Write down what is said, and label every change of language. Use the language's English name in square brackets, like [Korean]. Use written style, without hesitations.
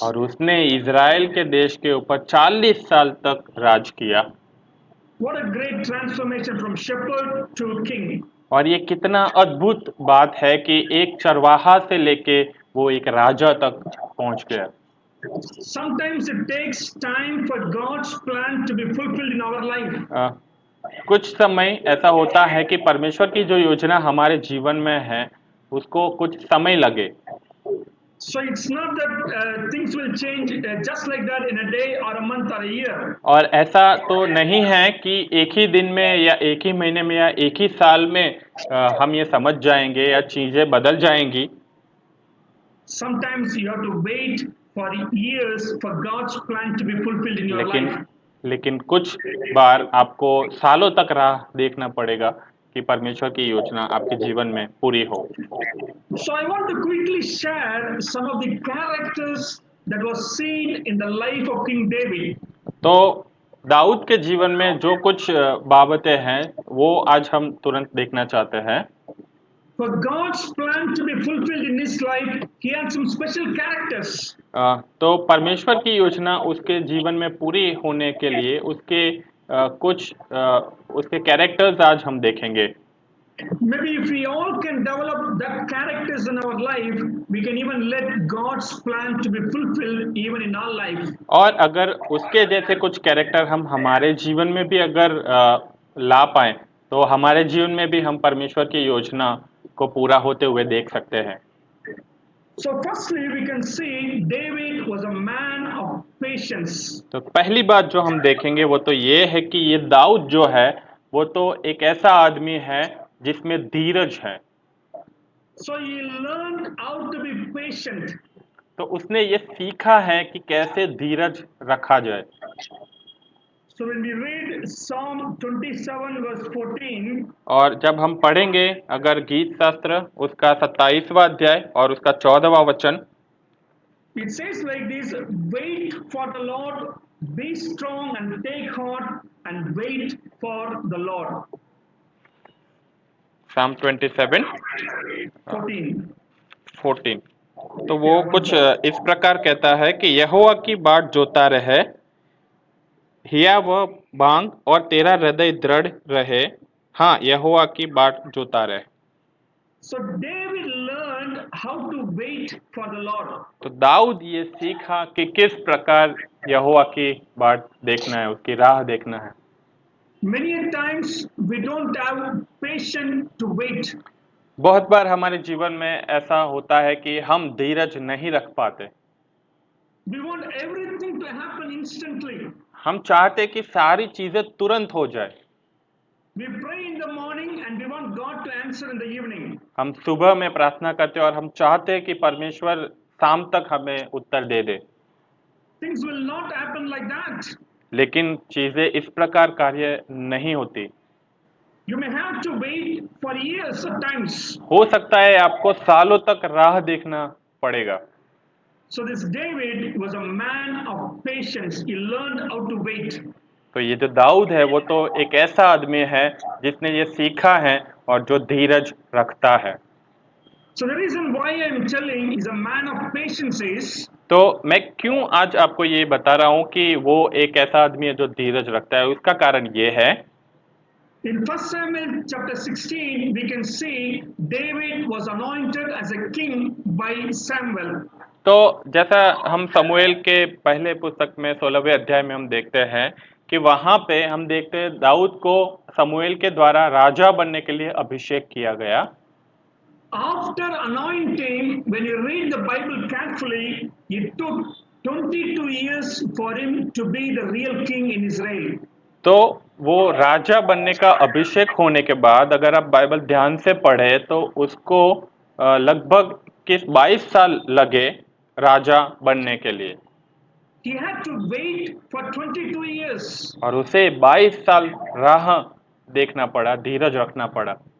[Hindi] और उसने इज़राइल के देश के ऊपर 40 साल तक राज किया। [English] What a great transformation from shepherd to king. [Hindi] और ये कितना अद्भुत बात है कि एक चरवाहा से लेके वो एक राजा तक पहुंच गया। [English] Sometimes it takes time for God's plan to be fulfilled in our life. [Hindi] कुछ समय ऐसा होता है कि परमेश्वर की जो योजना हमारे जीवन में है उसको कुछ समय लगे। [English] So it's not that things will change just like that in a day or a month or a year. [Hindi] और ऐसा तो नहीं है कि एक ही दिन में या एक ही महीने में या एक ही साल में हम ये समझ जाएंगे या चीजें बदल जाएंगी। [English] Sometimes you have to wait for years for God's plan to be fulfilled in your life. [Hindi] लेकिन कुछ बार आपको सालों तक राह देखना पड़ेगा कि परमेश्वर की योजना आपके जीवन में पूरी हो। [English] So I want to quickly share some of the characters that was seen in the life of King David. [Hindi] तो दाऊद के जीवन में जो कुछ बाबतें हैं वो आज हम तुरंत देखना चाहते हैं। [English] For God's plan to be fulfilled in his life, he had some special characters. [Hindi] तो परमेश्वर की योजना उसके जीवन में पूरी होने के लिए उसके कुछ उसके कैरेक्टर्स आज हम देखेंगे। [English] Maybe if we all can develop that characters in our life, we can even let God's plan to be fulfilled even in our life. [Hindi] और अगर उसके जैसे कुछ कैरेक्टर हम हमारे जीवन में भी अगर ला पाए तो हमारे जीवन में भी हम परमेश्वर की योजना को पूरा होते हुए देख सकते हैं। [English] So firstly, we can see David was a man of patience. [Hindi] तो पहली बात जो हम देखेंगे वो तो ये है कि ये दाऊद जो है वो तो एक ऐसा आदमी है जिसमें धीरज है। [English] So he learned how to be patient. [Hindi] तो उसने ये सीखा है कि कैसे धीरज रखा जाए। [English] So when we read Psalm 27 verse 14, [Hindi] और जब हम पढ़ेंगे अगर गीत शास्त्र उसका 27वां अध्याय और उसका 14वां वचन, [English] it says like this: wait for the Lord, be strong and take heart and wait for the Lord. Psalm 27 14. [Hindi] 14, तो वो कुछ इस प्रकार कहता है कि यहोवा की बाट जोता रहे, हिया वह बांग और तेरा हृदय दृढ़ रहे। हाँ, यहोवा की बाट जोता रहे। [English] So David learned how to wait for the Lord. [Hindi] तो दाऊद ये सीखा कि किस प्रकार यहोवा की बाट देखना है, उसकी राह देखना है। [English] Many a times we don't have patience to wait. [Hindi] बहुत बार हमारे जीवन में ऐसा होता है कि हम धीरज नहीं रख पाते। [English] We want everything to happen instantly. [Hindi] हम चाहते कि सारी चीजें तुरंत हो जाए। [English] We pray in the morning and we want God to answer in the evening. [Hindi] हम सुबह में प्रार्थना करते हैं और हम चाहते हैं कि परमेश्वर शाम तक हमें उत्तर दे दे, [English] Things will not happen like that. [Hindi] लेकिन चीजें इस प्रकार कार्य नहीं होती। [English] You may have to wait for years at times. [Hindi] हो सकता है आपको सालों तक राह देखना पड़ेगा। [English] So this David was a man of patience. He learned how to wait. [Hindi] तो ये जो दाऊद है वो तो एक ऐसा आदमी है जिसने ये सीखा है और जो धीरज रखता है। [English] So the reason why I'm telling is a man of patience is [Hindi] तो मैं क्यों आज आपको ये बता रहा हूँ कि वो एक ऐसा आदमी है जो धीरज रखता है, उसका कारण ये है [English] in 1 Samuel chapter 16 we can see David was anointed as a king by Samuel. [Hindi] तो जैसा हम समूएल के पहले पुस्तक में 16वें अध्याय में हम देखते हैं कि वहां पे हम देखते हैं दाऊद को समूएल के द्वारा राजा बनने के लिए अभिषेक किया गया। [English] After anointing, when you read the Bible carefully, it took 22 years for him to be the real king in Israel. [Hindi] तो वो राजा बनने का अभिषेक होने के बाद अगर आप बाइबल ध्यान से पढ़े तो उसको लगभग 22 साल लगे राजा बनने के लिए, [English] He had to wait for 22 years. [Hindi] और उसे 22 साल राह देखना पड़ा, धीरज रखना पड़ा।